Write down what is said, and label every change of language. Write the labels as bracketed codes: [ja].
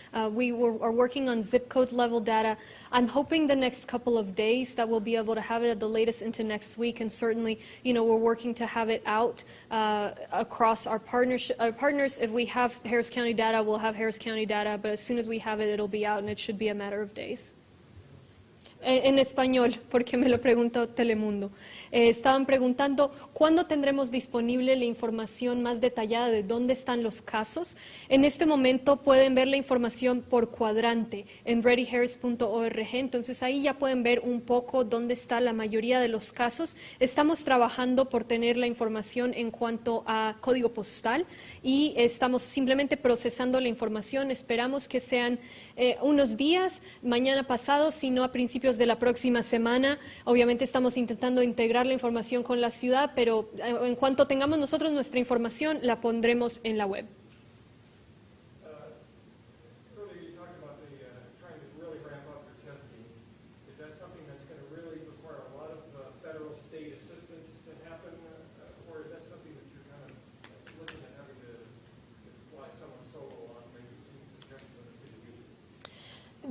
[en] We are working on zip code level data. I'm hoping the next couple of days that we'll be able to have it at the latest into next week, and certainly, we're working to have it out across our partners. If we have Harris County data, we'll have Harris County data, but as soon as we have it, it'll be out, and it should be a matter of days. [es] En español, porque me lo preguntó Telemundo. Estaban preguntando cuándo tendremos disponible la información más detallada de dónde están los casos. En este momento pueden ver la información por cuadrante en readyharris.org, entonces ahí ya pueden ver un poco dónde está la mayoría de los casos. Estamos trabajando por tener la información en cuanto a código postal y estamos simplemente procesando la información. Esperamos que sean unos días, mañana pasado, si no a principios de la próxima semana. Obviamente estamos intentando integrar la información con la ciudad, pero en cuanto tengamos nosotros nuestra información, la pondremos en la web. [en] Earlier you talked about trying to really ramp up your testing. Is that something that's going to really require a lot of federal, state assistance to happen, or is that something that you're kind of looking at having to fly someone solo on, maybe in conjunction with the city of Houston?